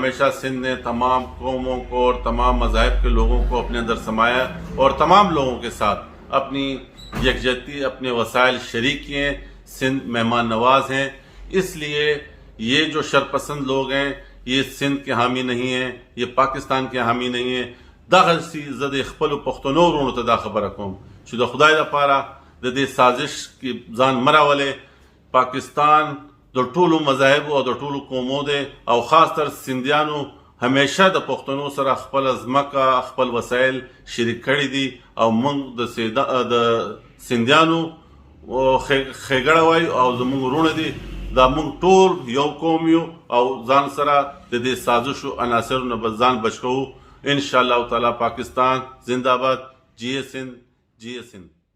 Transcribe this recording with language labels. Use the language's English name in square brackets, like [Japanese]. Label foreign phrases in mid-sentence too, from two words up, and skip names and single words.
[Urdu] ہمیشہ سندھ نے تمام قوموں کو اور تمام مذاہب کے لوگوں کو اپنے اندر سمایا اور تمام لوگوں کے ساتھ اپنی یکجہتی، اپنے وسائل شریک کیے ہیں۔ سندھ مہمان نواز ہیں، اس لیے یہ جو شرپسند لوگ ہیں یہ سندھ کے حامی نہیں ہیں، یہ پاکستان کے حامی نہیں ہیں۔ [Pashto] دغه زد خپل پښتنو ورونو ته دا خبره کوم چې د خدای لپاره د دې سازش کې ځان مراولې. پاکستان د ټولو مذاهب او د ټولو قومو دی او خاص تر سندیانو همیشه د پښتنو سره خپل ځمکه، خپل وسایل شریک کړي دي او موږ د سندیانو ښېګړه وایو او زموږ ورونه دي. دا موږ ټول یو قوم یو او ځان سره د دې سازشو عناصرو نه به ځان بچ کوو. [Arabic] ان شاء اللہ تعالیٰ. [Urdu] پاکستان زندہ باد. [Sindhi] جی سندھ، جی سندھ.